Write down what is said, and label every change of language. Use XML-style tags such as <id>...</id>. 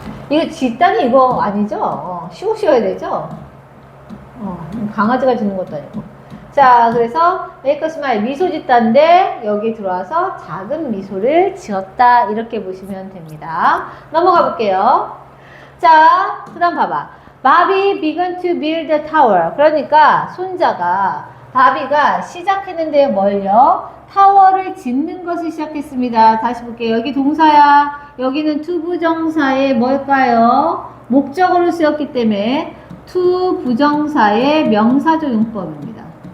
<ko>이거 짓다니 이거 아니죠? 쉬고 쉬어야 되죠? 강아지가 짓는 것도 아니고. 자, 그래서 make a smile 미소 짓다인데 여기 들어와서 작은 미소를 지었다 이렇게 보시면 됩니다. 넘어가 볼게요. 자, 그 다음 봐봐.</ko> <en>Bobby began to build a tower.</en> <ko>그러니까 손자가 바비가 시작했는데요. 뭘요? 타워를 짓는 것을 시작했습니다. 다시 볼게요. 여기 동사야. 여기는 투부정사의 뭘까요? 목적어로 쓰였기 때문에 투부정사의 명사적 용법입니다.</ko>